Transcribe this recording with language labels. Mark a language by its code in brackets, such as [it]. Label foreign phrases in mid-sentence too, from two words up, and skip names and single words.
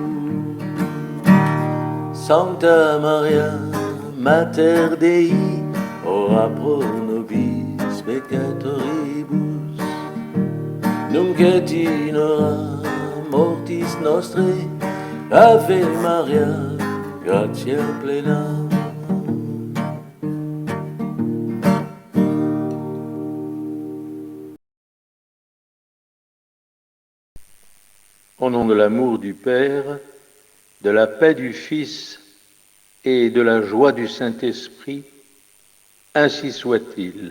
[la] Sancta Maria, Mater Dei, ora pro nobis peccatoribus, nunc et in hora mortis nostrae. Ave Maria, gratia plena. [fr] Au nom de l'amour du Père, de la paix du Fils et de la joie du Saint-Esprit, ainsi soit-il.